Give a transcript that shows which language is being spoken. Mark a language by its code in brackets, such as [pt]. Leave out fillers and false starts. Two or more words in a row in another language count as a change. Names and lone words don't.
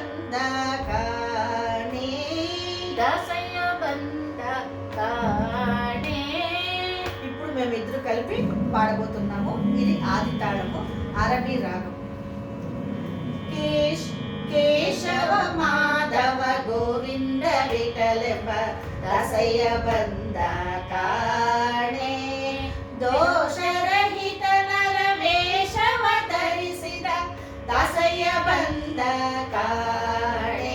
[kn] ಬಂದ ಕಾಣೆ. ದಾಸಯ್ಯ ಬಂದ ಕಾಣೆ. [te] ఇప్పుడు మేమిద్దరు కలిపి పాడబోతున్నాము. ఇది ఆది తాళము, అరబీ రాగం. [kn] ಕೇಶವ ಮಾಧವ ಗೋವಿಂದ ವಿಠಲೆಂಬ ದಾಸಯ್ಯ ಬಂದ ಕಾಣೆ. ದೋಷರಹಿತ ನರವೇಷವ ಧರಿಸಿದ ದಾಸಯ್ಯ ಬಂದ ಕಾಣೆ.